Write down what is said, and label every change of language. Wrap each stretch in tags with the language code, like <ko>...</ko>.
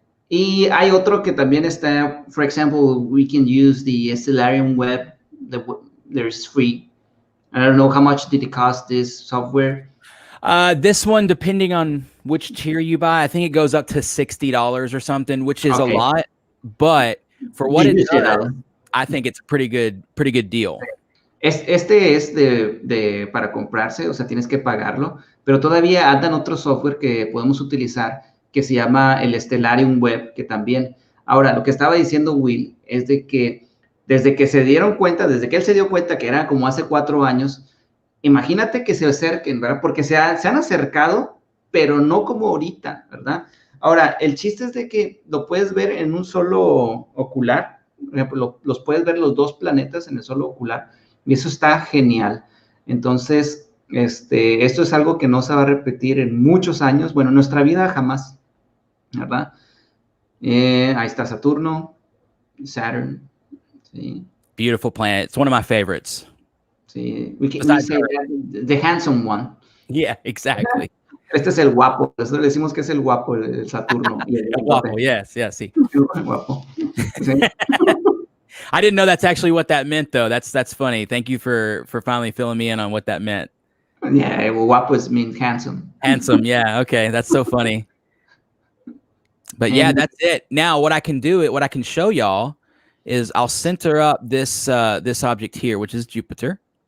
<es>Y hay otro que también está,</es> <en>for example, we can use the Stellarium web, there's free. I don't know how much did it cost, this software. This one, depending on which tier you buy, I think it goes up to $60 or something, which is a lot. But for what it does, I think it's a pretty good deal.</en> <es>Este es para comprarse, o sea, tienes que pagarlo, pero todavía andan otro software que podemos utilizar que se llama el Stellarium Web, que también. Ahora, lo que estaba diciendo Will es de que desde que él se dio cuenta que era como hace 4 años, imagínate que se acerquen, ¿verdad? Porque se han acercado, pero no como ahorita, ¿verdad? Ahora, el chiste es de que lo puedes ver en un solo ocular, por ejemplo, los puedes ver los 2 planetas en el solo ocular, y eso está genial. Entonces, esto es algo que no se va a repetir en muchos años, bueno, en nuestra vida jamás, ¿verdad? Ahí está Saturno, Saturn. Sí.</es> <en>Beautiful planet. It's one of my favorites. Sí. We say the handsome one. Yeah, exactly.</en> <es>Este es el guapo. Nosotros le decimos que es el guapo, el Saturno. El guapo, yes, sí. El guapo. Sí.</es> <en>I didn't know that's actually what that meant, though. That's funny. Thank you for finally filling me in on what that meant. Yeah, well, guapo means handsome. Handsome, yeah. Okay, that's so funny. But yeah, that's it. Now, what I can show y'all is I'll center up this object here, which is Jupiter.</en>